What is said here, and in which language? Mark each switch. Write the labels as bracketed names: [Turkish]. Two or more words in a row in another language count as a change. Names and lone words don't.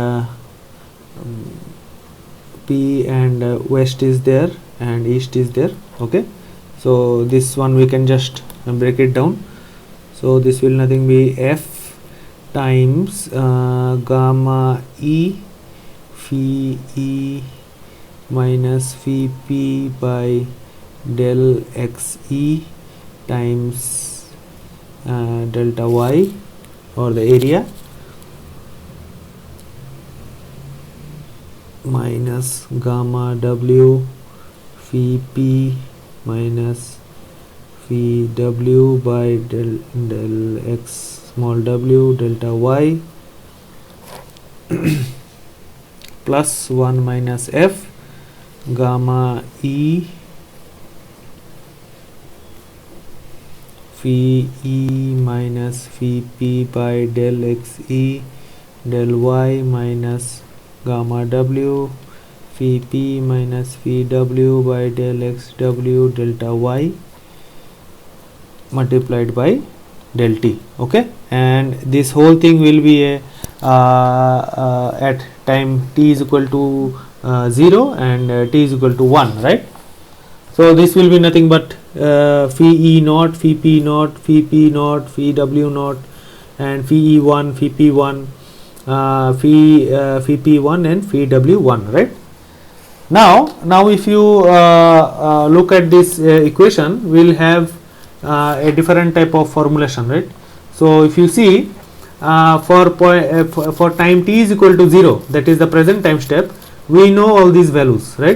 [English] west is there and east is there. Okay. So this one we can just break it down. So this will nothing be f times gamma e phi e minus phi p by del x e times delta y, or the area, minus gamma w phi p minus phi w by del x small w delta y plus 1 minus f gamma e phi e minus phi p by del x e del y minus gamma w phi p minus phi w by del x w delta y multiplied by del t. Okay. And this whole thing will be a at time t is equal to 0 and t is equal to 1, right? So this will be nothing but phi e naught, phi p naught, phi p naught, phi w naught, and phi e1, phi p1, phi p1 and phi w1, right? Now if you look at this equation, we'll have a different type of formulation, right? So if you see for time t is equal to 0, that is the present time step, we know all these values, right?